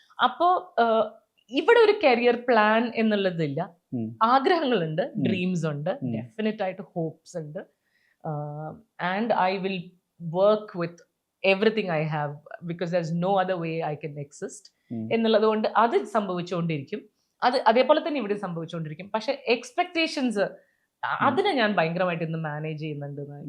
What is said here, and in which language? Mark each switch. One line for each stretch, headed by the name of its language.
Malayalam: അപ്പോ ഇവിടെ ഒരു കരിയർ പ്ലാൻ എന്നുള്ളതില്ല. ആഗ്രഹങ്ങളുണ്ട്, ഡ്രീംസ് ഉണ്ട്, ഡെഫിനറ്റ് ആയിട്ട് ഹോപ്സ് ഉണ്ട്.
English: and I will work with everything I have because there's no other way I can exist
Malayalam: എന്നുള്ളത് കൊണ്ട് അത് സംഭവിച്ചുകൊണ്ടിരിക്കും. അതേപോലെ തന്നെ ഇവിടെ സംഭവിച്ചുകൊണ്ടിരിക്കും. പക്ഷെ എക്സ്പെക്ടേഷൻസ് അതിനെ ഞാൻ ഭയങ്കരമായിട്ട് ഇന്ന് മാനേജ് ചെയ്യുന്നുണ്ട്.